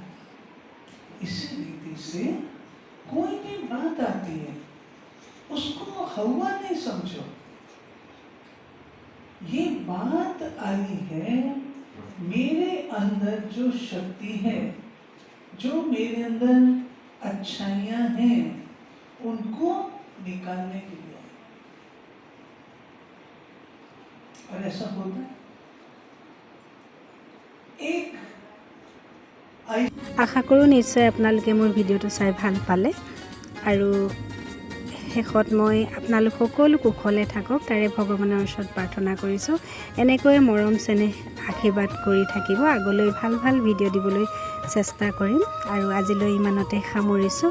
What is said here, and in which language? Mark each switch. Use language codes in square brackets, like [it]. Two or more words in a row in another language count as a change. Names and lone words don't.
[hi] इसी रीति से कोई भी बात आती है उसको हवा नहीं समझो, ये बात आई है मेरे अंदर जो शक्ति है, जो मेरे अंदर अच्छाइयां हैं, उनको निकालने के लिए। और ऐसा होता है। एक [as] আশা কৰোঁ নিশ্চয় আপোনালোকে মোৰ ভিডিঅ'টো চাই ভাল পালে, আৰু শেষত মই আপোনালোক সকলো কুশলে থাকক তাৰে ভগৱানৰ ওচৰত প্ৰাৰ্থনা কৰিছোঁ। এনেকৈয়ে মৰম চেনেহ আশীৰ্বাদ কৰি থাকিব। আগলৈ ভাল ভাল ভিডিঅ' দিবলৈ চেষ্টা কৰিম, আৰু আজিলৈ ইমানতে সামৰিছোঁ।